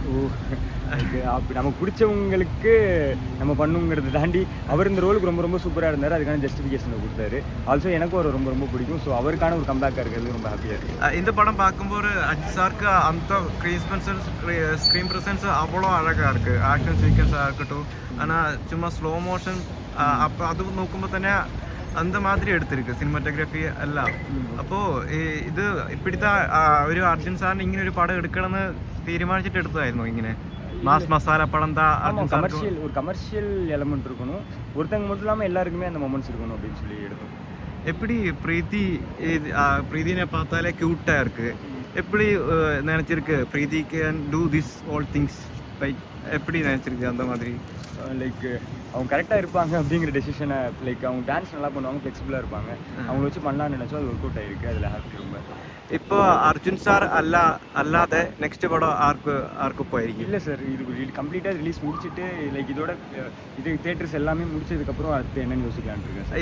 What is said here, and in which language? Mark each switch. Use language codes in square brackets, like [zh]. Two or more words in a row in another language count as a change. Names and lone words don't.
[ta] அப்படி நமக்கு பிடிச்சவங்களுக்கு நம்ம பண்ணுங்கிறத தாண்டி அவர் இந்த ரோலுக்கு ரொம்ப சூப்பராக இருந்தார். அதுக்கான ஜஸ்டிஃபிகேஷனை கொடுத்தாரு. ஆல்சோ எனக்கும் அவர் ரொம்ப பிடிக்கும். ஸோ அவருக்கான ஒரு கம்பேக்காக இருக்கிறது ரொம்ப ஹாப்பியாக இருக்குது. இந்த படம் பார்க்கும்போது அஜித் சாருக்கு அந்த [en] screen presence [ta] அவ்வளோ அழகாக இருக்குது. ஆக்ஷன் சீக்வன்ஸாக இருக்கட்டும். ஆனால் சும்மா [en] slow motion [ta] அப்போ அது [ml] നോക്കുമ്പോൾ തന്നെ [ta] அந்த மாதிரி எடுத்திருக்கு [ml] സിനിമാറ്റോഗ്രാഫി എല്ലാം. അപ്പോൾ ഇത് ഇപ്പോഴത്തെ ഒരു അർജുൻ സാറിന് ഇങ്ങനെ ഒരു പടം എടുക്കണമെന്ന് തീരുമാനിച്ചിട്ട് എടുത്തതായിരുന്നു ഇങ്ങനെ [ta] மாஸ் மசாலா படம் தான்? ஒரு [en] commercial element [ta] இருக்கணும், ஒருத்தங்க மட்டும் இல்லாமல் எல்லாருக்குமே அந்த மொமெண்ட்ஸ் இருக்கணும் அப்படின்னு சொல்லி எடுத்தோம். எப்படி பிரீத்தினை பார்த்தாலே க்யூட்டாக இருக்குது. எப்படி நினச்சிருக்கு பிரீத்தி [en] can do this all things like [ta] எப்படி நினச்சிருக்கு அந்த மாதிரி? லைக் அவங்க கரெக்டாக இருப்பாங்க அப்படிங்கிற டெசிஷனை, லைக் அவங்க டான்ஸ் நல்லா பண்ணுவாங்க, ஃப்ளெக்சிபிளாக இருப்பாங்க. அவங்கள வச்சு பண்ணலான்னு நினச்சோம், அது [en] work out [ta] ஆகிருக்கு. அதில் ஹாப்பி ரொம்ப. இப்போ அர்ஜுன் சார் அல்லாத நெக்ஸ்ட் படம் ஆர்க்கு போயிருக்கீங்க? இல்லை சார், இது கம்ப்ளீட்டாக ரிலீஸ் முடிச்சுட்டு லைக் இதோட இது தியேட்டர்ஸ் எல்லாமே முடிச்சதுக்கப்புறம் அடுத்து என்னென்னு யோசிக்கலான் இருக்கேன் சார்.